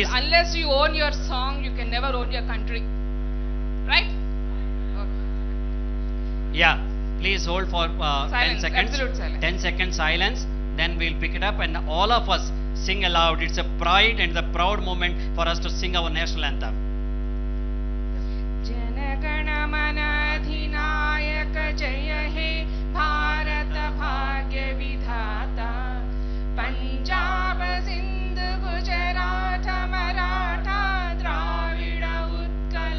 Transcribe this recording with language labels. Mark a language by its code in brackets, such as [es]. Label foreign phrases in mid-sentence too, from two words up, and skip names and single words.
[en] Because unless you own your song, you can never own your country. Right? Okay. Yeah. Please hold for 10 Silence, seconds. absolute silence. 10 seconds silence. Then we'll pick it up and all of us sing aloud. It's a pride and a proud moment for us to sing our national anthem. [bn] জনগণমনঅধিনায়ক জয় হে ভারত ভাগ্য বিধাতা পঞ্জাব সিন্ধ গুজরাট মরাঠা দ্রাবিড় উৎকল